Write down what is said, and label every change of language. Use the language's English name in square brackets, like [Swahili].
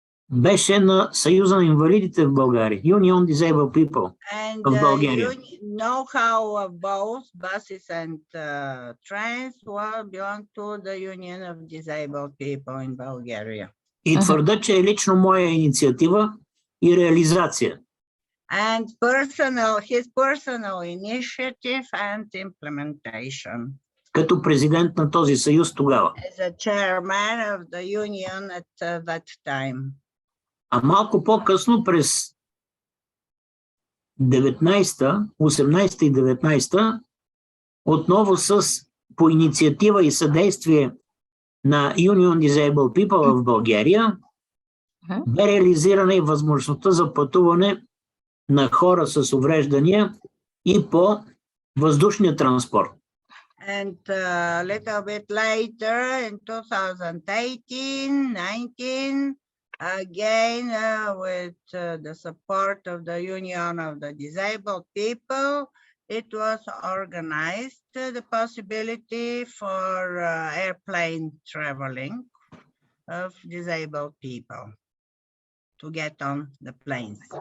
[Bulgarian] беше на Съюза на инвалидите в България. [English] Union Disabled People And [Bulgarian] в България. [English] you know how both buses and trains belong to the Union of Disabled People in Bulgaria. [Bulgarian] И твърда, че е лично моя инициатива и реализация. [English] And his personal initiative and implementation. [Bulgarian] Като президент на този съюз тогава. [English] As a chairman of the union at that time. [Bulgarian] А малко по-късно през 18 и 19 отново по инициатива и съдействие на Union Disabled People в България бе реализирана и възможността за пътуване на хора с увреждания и по въздушния транспорт. [English] And a little bit later in 2018-19, again with the support of the Union of the Disabled People, it was organized the possibility for airplane traveling of disabled people to get on the planes.